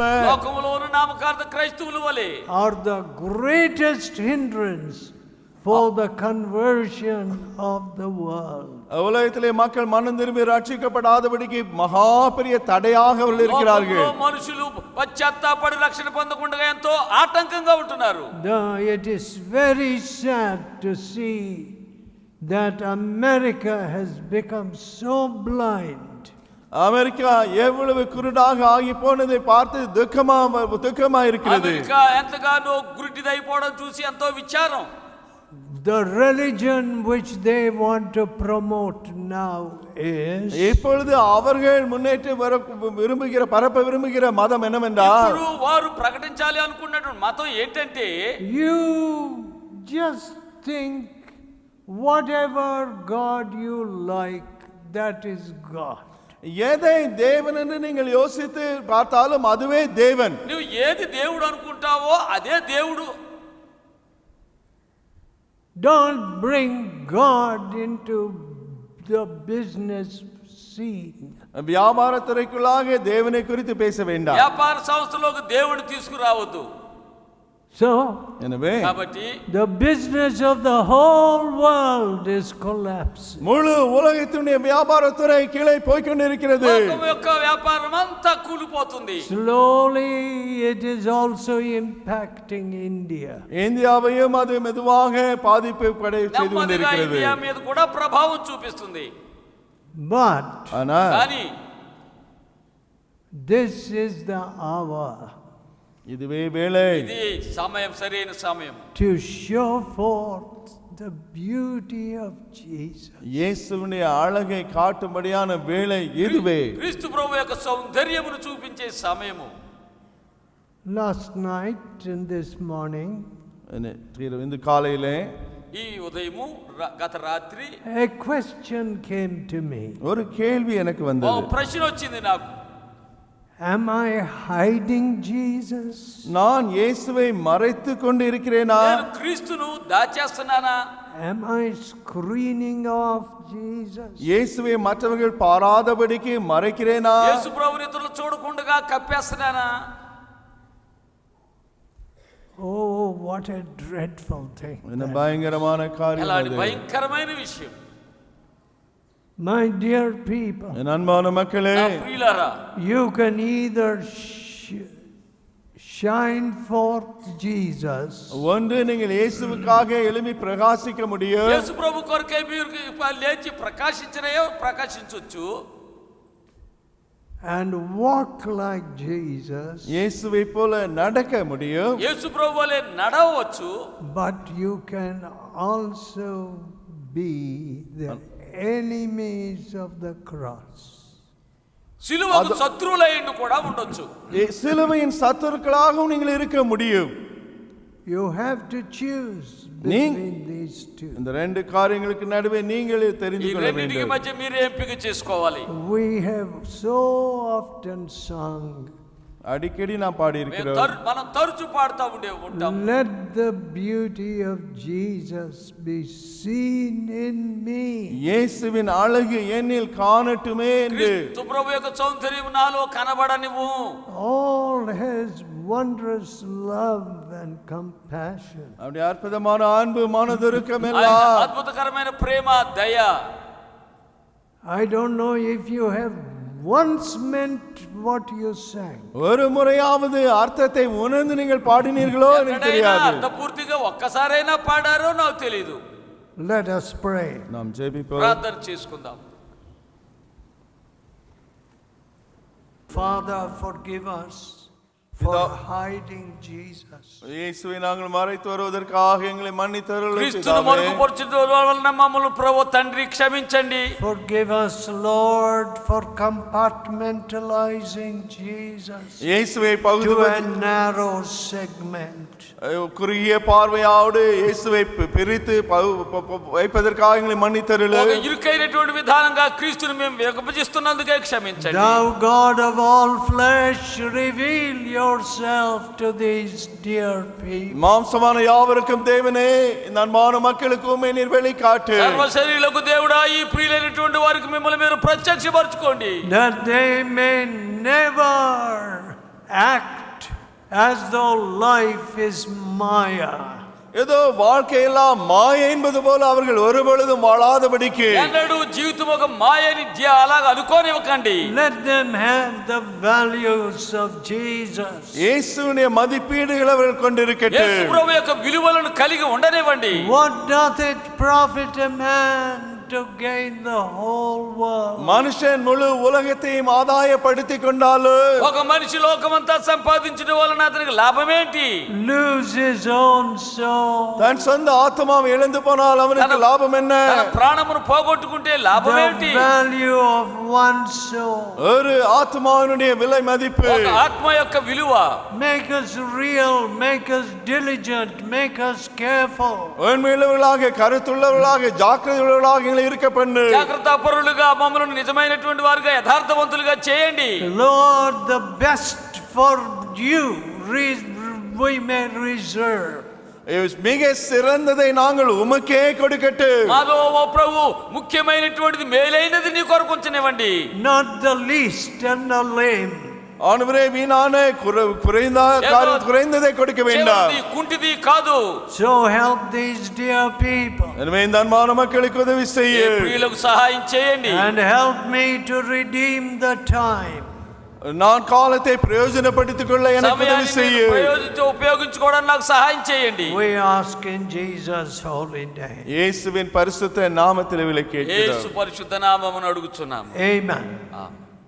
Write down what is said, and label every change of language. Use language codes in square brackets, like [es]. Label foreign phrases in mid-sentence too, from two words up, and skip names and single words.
[te] లోకములో ఉన్న నామకార్థ క్రైస్తవులు వలె [en] are the greatest hindrance for the conversion of the world. [ta] உலகத்திலே மக்கள் மனம் திரும்பி ரட்சிக்கப்படாதபடிக்கு மகா பெரிய தடையாக அவர்கள் இருக்கிறார்கள் [te] లోకములో మనుషులు పశ్చాత్తాపడి రక్షణ పొందకుండా ఎంతో ఆటంకంగా ఉంటున్నారు [en] It is very sad to see that America has become so blind. [ta] அமெரிக்கா எவ்வளவு குருடாக ஆகி போனதை பார்த்து துக்கமா இருக்கிறது [te] అమెరికా ఎంతగానో గురిటిదైపోవడం చూసి ఎంతో విచారం [en] The religion which they want to promote now is [ta] இப்பொழுது அவர்கள் முன்னேற்ற பரப்ப விரும்புகிற மதம் என்னவென்றால் [te] ఇప్పుడు వారు ప్రకటించాలి అనుకున్నటువంటి మతం ఏంటంటే [en] you just think whatever God you like, that is God. [ta] எதை தேவன் என்று நீங்கள் யோசித்து பார்த்தாலும் அதுவே தேவன் [te] నువ్వు ఏది దేవుడు అనుకుంటావో అదే దేవుడు [en] Don't bring God into the business scene. [ta] வியாபாரத்துறைக்குள்ளாக தேவனை குறித்து பேச வேண்டாம் [te] వ్యాపార సంస్థలోకి దేవుడు తీసుకురావద్దు [en] So, [ta] எனவே [te] కాబట్టి [en] the business of the whole world is collapsing. [ta] முழு உலகத்தினுடைய வியாபாரத்துறை கீழே போய் கொண்டிருக்கிறது [te] లోకం యొక్క వ్యాపారం అంతా కూలిపోతుంది [en] Slowly it is also impacting India. [ta] இந்தியாவையும் அது மெதுவாக பாதிப்பு செய்து [te] నెమ్మదిగా [ta] கொண்டிருக்கிறது [te] ఇండియా మీద కూడా ప్రభావం చూపిస్తుంది [en] But [ta] ஆனா [te] కానీ [en] this is the hour [ta] இதுவே வேளை. [te] ఇది సమయం, సరైన సమయం. [en] to show forth the beauty of Jesus. [ta] இயேசுவின் அழகை காட்டும்படியான வேளை இதுவே. [te] క్రీస్తు ప్రభు యొక్క సౌందర్యమును చూపించే సమయము. [en] Last night and this morning, [ta] இந்த காலையிலே, [te] ఈ ఉదయము గత రాత్రి [en] a question came to me. [ta] ஒரு கேள்வி எனக்கு [te] ఓ [ta] வந்தது. [te] ప్రశ్న వచ్చింది నాకు. [en] Am I hiding Jesus? [ta] நான் இயேசுவை மறைத்து கொண்டு இருக்கிறேனா? [te] నేను క్రీస్తును దాచేస్తున్నానా? [en] Am I screening off Jesus? [ta] இயேசுவை மற்றவர்கள் பாராதபடிக்கு மறைக்கிறேனா? [te] యేసు ప్రభుని ఇతరులు చూడకుండా కప్పేస్తున్నానా? [en] Oh, what a dreadful thing. [ta] என்ன பயங்கரமான காரியம் [te] అలాంటి [ta] அது. [te] భయంకరమైన విషయం. [en] My dear people, [ta] என் அன்பான மக்களே, [te] నా ప్రియులారా, [en] you can either shine forth Jesus, [ta] ஒன்று நீங்கள் இயேசுவுக்காக எழும்பி பிரகாசிக்க முடியும். [te] యేసు ప్రభు కొరకై మీరు లేచి ప్రకాశించొచ్చు. [en] and walk like Jesus, [ta] இயேசுவை போல நடக்க முடியும். [te] యేసు ప్రభు వలె నడవచ్చు. [en] but you can also be the enemies of the cross. [te] సిలువకు శత్రువులైండు కూడా ఉండొచ్చు. [ta] சிலுவையின் சத்துருக்களாகவும் நீங்கள் இருக்க முடியும். [en] You have to choose between these two. [ta] இந்த ரெண்டு காரியங்களுக்கு நடுவே நீங்களே தெரிந்து [te] ఈ [ta] கொள்ள [te] రెండింటికి [ta] வேண்டும். [te] మధ్య మీరే ఎంపిక చేసుకోవాలి. [en] We have so often sung, [ta] அடிக்கடி நான் பாடி இருக்கிறோம். [te] మనం తరచు పాడుతూ ఉంటాం. [en] let the beauty of Jesus be seen in me. [ta] இயேசுவின் அழகு என்னில் காணட்டுமே என்று. [te] క్రీస్తు ప్రభు యొక్క సౌందర్యం నాలో కనబడనివ్వు. [en] All his wondrous love and compassion. [ta] அப்படி அற்புதமான அன்பு மனதுருக்கம் எல்லாம், [te] అద్భుతకరమైన ప్రేమ, దయ. [en] I don't know if you have once meant what you sang. [ta] ஒரு முறையாவது அர்த்தத்தை உணர்ந்து நீங்கள் பாடினீர்களோ எனக்கு தெரியாது. [te] అర్థపూర్తిగా ఒక్కసారైనా పాడారో నాకు తెలియదు. [en] Let us pray. [ta] நாம் ஜெபிப்போம். [te] ప్రార్థన చేసుకుందాం. [en] Father, forgive us for hiding Jesus. [ta] இயேசுவை நாங்கள் மறைத்து வருவதற்காக எங்களை மன்னித்தருளும் [te] క్రీస్తును [ta] பிதாவே. [te] మరుగుపరచుట వలన మమ్మల్ని ప్రభు తండ్రి క్షమించండి. [en] Forgive us, Lord, for compartmentalizing Jesus [ta] இயேசுவை [en] to [ta] பகுதி [en] a narrow segment. [ta] குறுகிய பார்வையோடு இயேசுவை பிரித்து வைப்பதற்காக எங்களை மன்னித்தருளும். [te] ఒక ఇరుకైనటువంటి విధానంగా క్రీస్తును మేము విభజిస్తున్నందుకే క్షమించండి. [en] Thou God of all flesh, reveal yourself to these dear people. [ta] மாம்சமான யாவருக்கும் தேவனே, இந்த அன்பான மக்களுக்கு உம்மை நீர் வெளிக்காட்டு. [te] సర్వ శరీరులకు దేవుడా, ఈ ప్రియులైనటువంటి వారికి మిమ్మల్ని మీరు ప్రత్యక్షపరచుకోండి. [en] That they may never act as though life is Maya. [ta] ஏதோ வாழ்க்கையெல்லாம் மாயை என்பது போல அவர்கள் ஒருபொழுதும் வாழாதபடிக்கு [te] ఎన్నడూ జీవితం ఒక మాయని అలాగా అనుకోనివ్వకండి. [en] Let them have the values of Jesus. [ta] இயேசுவின் மதிப்பீடுகளை அவர்கள் கொண்டிருக்கட்டும். [te] యేసు ప్రభు యొక్క విలువలను కలిగి ఉండనివ్వండి. [en] What doth it profit a man to gain the whole world? [ta] மனுஷன் முழு உலகத்தையும் ஆதாயப்படுத்திக் கொண்டாலும் [te] ఒక మనిషి లోకమంతా సంపాదించడం వలన అతనికి లాభమేంటి? [en] Lose his own soul. [ta] தன் சொந்த ஆத்மாவை இழந்து போனால் அவனுக்கு லாபம் என்ன? [te] తన ప్రాణమును పోగొట్టుకుంటే లాభమేంటి? [en] The value of one soul. [ta] ஒரு ஆத்மாவினுடைய விலை மதிப்பு. [te] ఒక ఆత్మ యొక్క విలువ. [en] Make us real, make us diligent, make us careful. [ta] உண்மையுள்ளவர்களாக, கருத்துள்ளவர்களாக, ஜாக்கிரதையுள்ளவர்களாக எங்களை இருக்க பண்ணு. [te] జాగ్రత్త పరులుగా, మమ్మల్ని నిజమైనటువంటి వారుగా, యథార్థవంతులుగా చేయండి. [en] Lord, the best for you we may reserve. [ta] மிக சிறந்ததை நாங்கள் உமக்கே கொடுக்கட்டும். [te] మాలో ఓ ప్రభు ముఖ్యమైనటువంటిది, మేలైనది నీ కొరకు ఉంచనివ్వండి. [en] Not the least and the lame. [ta] ஆண்டவரே, வீணான குறைந்ததை கொடுக்க வேண்டாம். [te] చెవిటిది, కుంటిది కాదు. [en] So help these dear people. [ta] எனவே இந்த அன்பான மக்களுக்கு உதவி [te] ఈ [ta] செய்யும். [te] ప్రియులకు సహాయం చేయండి. [en] And help me to redeem the time. [ta] நான் காலத்தை பிரயோஜனப்படுத்திக் கொள்ள எனக்கு உதவி [te] సమయాన్ని [ta] செய்யும். [te] ఉపయోగించుకోవడానికి నాకు సహాయం చేయండి. [en] We ask in Jesus' holy name. [ta] இயேசுவின் பரிசுத்த நாமத்தில் விளக்கேற்கிறோம். [te] యేసు పరిశుద్ధ నామమున అడుగుచున్నాము. [en] Amen. [te] ఆమేన్.